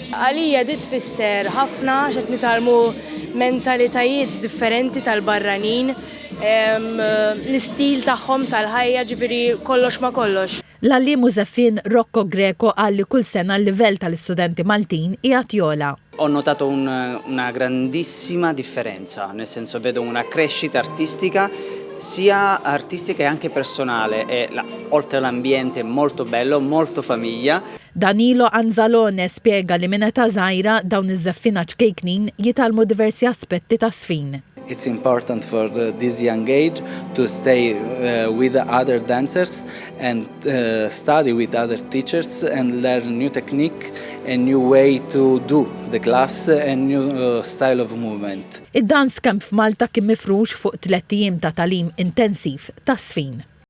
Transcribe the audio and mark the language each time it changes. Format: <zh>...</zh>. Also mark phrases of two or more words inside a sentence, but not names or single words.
<mt>Għalija dit tfisser ħafna x'qed nitalmu mentalitajiet differenti tal-barranin, l-istil tagħhom tal-ħajja, ġifieri kollox ma kollox. L-għalliem u żeffien Rocco Greco qal li kull sena l-livell tal-istudenti Maltin qiegħed jola.</mt> <it>Ho notato una grandissima differenza, nel senso vedo una crescita artistica sia artistica e anche personale e oltre all'ambiente molto bello, molto famiglia.</it> <mt>Danilo Anzalone spiega li minn età żgħira dawn iż-żeffiena ċkejknin jitalmu diversi aspetti ta' żfin.</mt> <en>It's important for this young age to stay with other dancers and study with other teachers and learn new technique, a new way to do the class and new style of movement.</en> <mt>Id-</mt> <en>dance camp</en> <mt>f'Malta kien mifrux fuq 3 ijiem ta' talim intensiv ta' żfin.</mt>